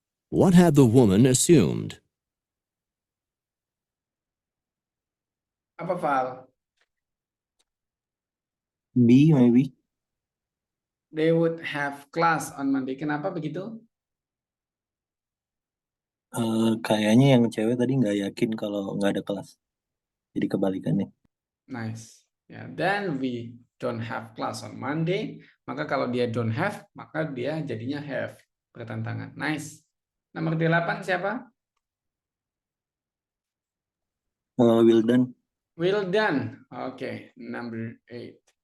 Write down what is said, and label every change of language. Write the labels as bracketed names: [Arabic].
[English] What had the woman assumed? [Indonesian] Apa Val? [English] B maybe. They would have class on Monday. [Indonesian] Kenapa begitu? Kayaknya yang cewek tadi nggak yakin kalau nggak ada kelas. Jadi kebalikannya. [English] Nice. Ya, then we don't have class on Monday. [Indonesian] Maka kalau dia [English] don't have, [Indonesian] maka dia jadinya have. Bertentangan. Nice. Nomor 8 siapa? Wildan. [English] Wildan. Okay, number 8.